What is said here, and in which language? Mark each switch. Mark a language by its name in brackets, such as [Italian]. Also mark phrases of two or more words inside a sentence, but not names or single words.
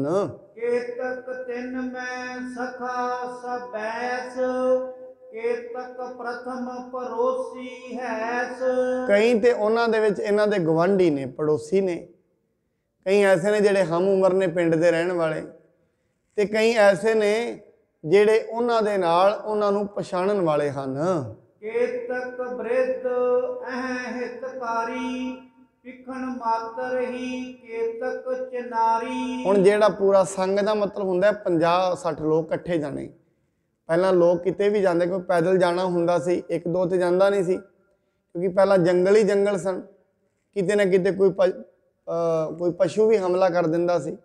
[Braj] केतक तिंन मैं सखा सबैस, केतक प्रथम पड़ोसी हैस। [Punjabi] ਕਈ ਤੇ ਉਹਨਾਂ ਦੇ ਵਿੱਚ ਇਹਨਾਂ ਦੇ ਗਵਾਂਢੀ ਨੇ, ਪੜੋਸੀ ਨੇ। ਕਈ ਐਸੇ ਨੇ ਜਿਹੜੇ ਹਮ ਉਮਰ ਨੇ, ਪਿੰਡ ਦੇ ਰਹਿਣ ਵਾਲੇ, ਤੇ ਕਈ ਐਸੇ ਨੇ ਜਿਹੜੇ ਉਹਨਾਂ ਦੇ ਨਾਲ ਉਹਨਾਂ ਨੂੰ ਪਛਾਣਨ ਵਾਲੇ ਹਨ। [Braj] केतक वृद्ध अह हितकारी विखण मातर ही केतक चिनारी। [Punjabi] ਹੁਣ ਜਿਹੜਾ ਪੂਰਾ ਸੰਗ ਦਾ ਮਤਲਬ ਹੁੰਦਾ 50-60 ਲੋਕ ਇਕੱਠੇ ਜਾਣੇ। ਪਹਿਲਾਂ ਲੋਕ ਕਿਤੇ ਵੀ ਜਾਂਦੇ, ਕੋਈ ਪੈਦਲ ਜਾਣਾ ਹੁੰਦਾ ਸੀ, ਇੱਕ ਦੋ ਤੇ ਜਾਂਦਾ ਨਹੀਂ ਸੀ, ਕਿਉਂਕਿ ਪਹਿਲਾਂ ਜੰਗਲ ਹੀ ਜੰਗਲ ਸਨ। ਕਿਤੇ ਨਾ ਕਿਤੇ ਕੋਈ ਪਸ਼ੂ ਵੀ ਹਮਲਾ ਕਰ ਦਿੰਦਾ ਸੀ।